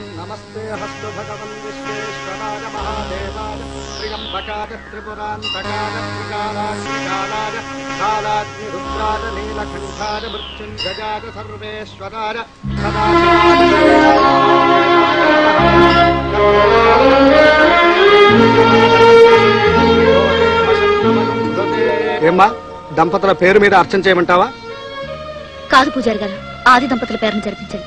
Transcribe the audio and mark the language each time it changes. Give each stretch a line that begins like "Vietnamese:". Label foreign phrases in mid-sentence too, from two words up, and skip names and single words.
Sanskrit: नमस्ते हस्तु भगवन् विश्वेश्वराय महादेवाय त्र्यम्बकाय त्रिपुरान्तकाय त्रिकालाय कालाग्निरुद्राय नीलकण्ठाय मृत्युञ्जयाय सर्वेश्वराय
Telugu: ఏమ్మా దంపతుల పేరు మీద అర్చన చేయమంటావా? కాదు పూజారి గారు, ఆది దంపతుల పేరును జరిపించండి.